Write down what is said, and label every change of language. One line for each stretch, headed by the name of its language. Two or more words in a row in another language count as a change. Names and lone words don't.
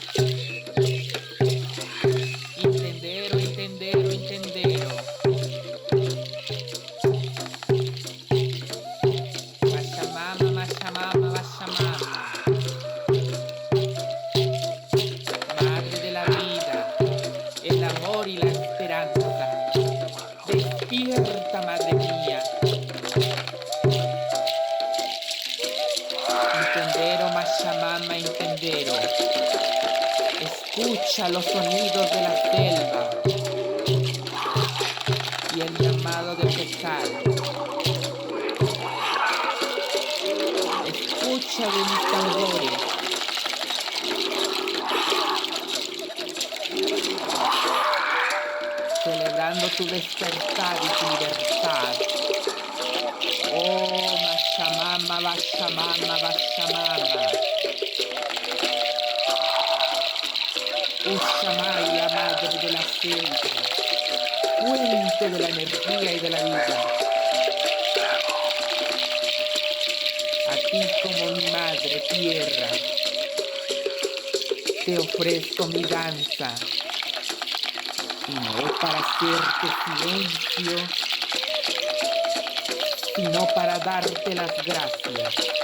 Spanish: Intendero, intendero, intendero. Mashamama, mashamama, mashamama. Madre de la vida, el amor y la esperanza. Despierta, madre mía. Intendero, mashamama, intendero. Escucha los sonidos de la selva y el llamado del pescado. Escucha de mis tambores. Celebrando tu despertar y tu libertad. Oh, mashamama, bashamama, bashamama. Ushamaya, madre de la selva, fuente de la energía y de la vida. A ti como mi madre tierra, te ofrezco mi danza, y no para hacerte silencio, sino para darte las gracias.